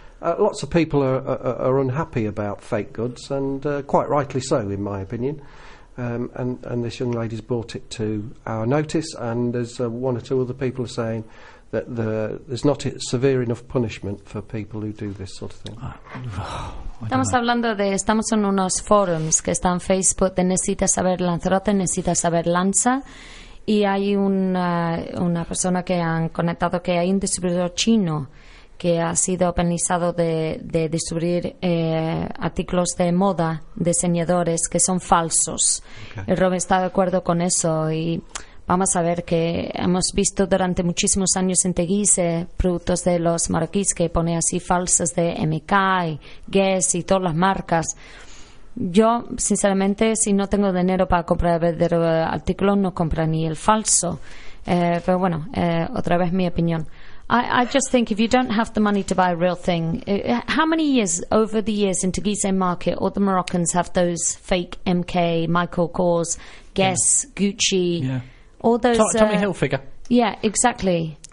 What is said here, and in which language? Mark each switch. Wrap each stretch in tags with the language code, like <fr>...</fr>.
<en>Lots of people are unhappy about fake goods, and quite rightly so, in my opinion. And this young lady's brought it to our notice, and there's one or two other people are saying that there's not a severe enough punishment for people who do this sort of thing.</en> <es>Estamos hablando de, estamos en unos forums que están Facebook. De necesita saber Lanzarote, necesita saber Lanza. Y hay una persona que han conectado que hay un distribuidor chino que ha sido penalizado de distribuir artículos de moda de diseñadores que son falsos. Okay. El Robin está de acuerdo con eso y vamos a ver que hemos visto durante muchísimos años en Teguise productos de los marroquíes que pone así falsos de MK, y Guess y todas las marcas. Yo, sinceramente, si no tengo dinero para comprar el verdadero artículo, no compro ni el falso. Pero bueno, otra vez mi opinión.</es> <en>I just think if you don't have the money to buy a real thing, how many years, over the years, in Teguise market, all the Moroccans have those fake MK, Michael Kors, Guess, yeah. Gucci, yeah. All those... Tommy Hilfiger. Yeah, exactly.</en>